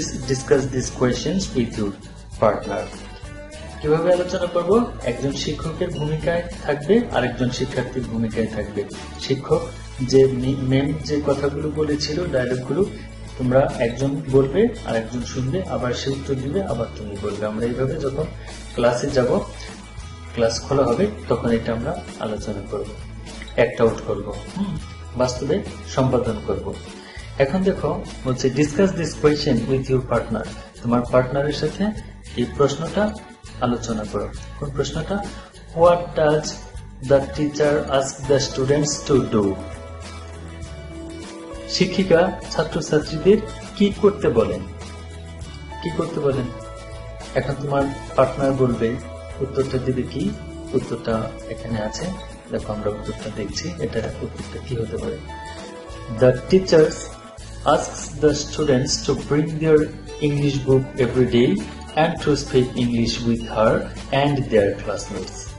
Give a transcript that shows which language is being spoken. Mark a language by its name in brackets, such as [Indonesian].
[English] Discuss these questions with your partner. [Bangla] কিভাবে আলোচনা করব? একজন শিক্ষকের ভূমিকায় থাকবে, আরেকজন শিক্ষার্থীর ভূমিকায় থাকবে। শিক্ষক যে মেন যে কথাগুলো বলেছিল, ডায়লগগুলো, তোমরা একজন বলবে, আরেকজন শুনবে, আবার সে উত্তর দিবে, আবার তুমি বলবে। আমরা এইভাবে যখন ক্লাসে যাব, ক্লাস খোলা হবে, তখন এটা আমরা আলোচনা করব, অ্যাক্ট আউট করব, বাস্তবে সম্পাদন করব। এখন দেখো বলছে [English] Discuss this question with your partner. [Bangla] তোমার পার্টনারের সাথে এই প্রশ্নটা আলোচনা করো। কোন প্রশ্নটা? [English] What does the teacher ask the students to do? [Bangla] শিক্ষিকা ছাত্রছাত্রীদের কি করতে বলেন? কি করতে বলেন? এখন তোমার পার্টনার বলবে, উত্তরটা দিবে কি? উত্তরটা এখানে আছে, দেখো আমরা উত্তরটা দেখছি। এটা উত্তরটা কি হতে পারে? [English] The teachers asks the students to bring their English book every day and to speak English with her and their classmates.